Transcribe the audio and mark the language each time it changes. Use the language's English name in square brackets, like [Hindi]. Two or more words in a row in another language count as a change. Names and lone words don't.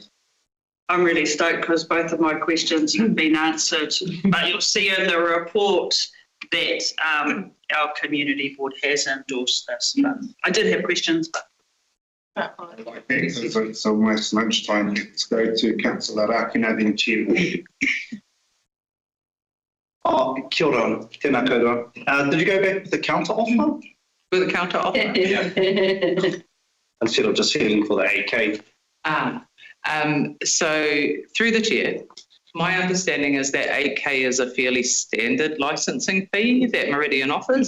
[English] I'm really stoked because both of my questions have been answered, but you'll see in the report that our community board has endorsed this. But I did have questions, but It's almost lunchtime. Let's go to Councillor Larkin, then Chair. [Māori] Kia ora, tēnā koutou. [English] Did you go back with the counter offer? With the counter offer? Instead of just settling for the 8K. So through the chair, my understanding is that 8K is a fairly standard licensing fee that Meridian offers.